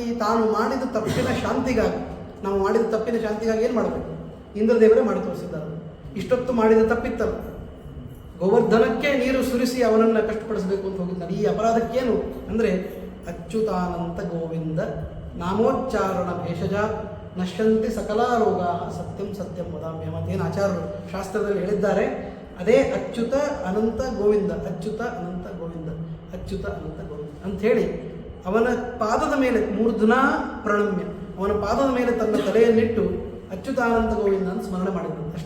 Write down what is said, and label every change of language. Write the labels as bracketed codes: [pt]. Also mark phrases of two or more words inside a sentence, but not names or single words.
[kn] ತಾನು ಮಾಡಿದ ತಪ್ಪಿನ ಶಾಂತಿಗಾಗಿ, ನಾವು ಮಾಡಿದ ತಪ್ಪಿನ ಶಾಂತಿಗಾಗಿ ಏನು ಮಾಡಬೇಕು? ಇಂದ್ರದೇವರೇ ಮಾಡಿ ತೋರಿಸಿದ್ದಾರೆ. ಇಷ್ಟೊತ್ತು ಮಾಡಿದ ತಪ್ಪಿತ್ತಲ್ಲ, ಗೋವರ್ಧನಕ್ಕೆ ನೀರು ಸುರಿಸಿ ಅವನನ್ನು ಕಷ್ಟಪಡಿಸಬೇಕು ಅಂತ ಹೋಗಿದ್ದಾನೆ. ಈ ಅಪರಾಧಕ್ಕೇನು ಅಂದರೆ [sa] ಅಚ್ಯುತಾನಂತ ಗೋವಿಂದ ನಾಮೋಚ್ಚಾರಣ ಭೇಷಜ ನಶ್ಯಂತಿ ಸಕಲಾರೋಗ ಸತ್ಯಂ ಸತ್ಯಂ ವದಾಮ್ಯ. [kn] ಮತ್ತೇನು ಆಚಾರ್ಯರು ಶಾಸ್ತ್ರದಲ್ಲಿ ಹೇಳಿದ್ದಾರೆ ಅದೇ ಅಚ್ಯುತ ಅನಂತ ಗೋವಿಂದ, ಅಚ್ಯುತ ಅನಂತ ಗೋವಿಂದ, ಅಚ್ಯುತ ಅನಂತ ಗೋವಿಂದ ಅಂಥೇಳಿ ಅವನ ಪಾದದ ಮೇಲೆ [sa] ಮೂರ್ಧನಾ ಪ್ರಣಮ್ಯ, [kn] ಅವನ ಪಾದದ ಮೇಲೆ ತನ್ನ ತಲೆಯನ್ನಿಟ್ಟು ಅಚ್ಯುತಾನಂತ ಗೋವಿಂದ ಅಂತ ಸ್ಮರಣೆ ಮಾಡಿದ್ರು ಅಷ್ಟೇ.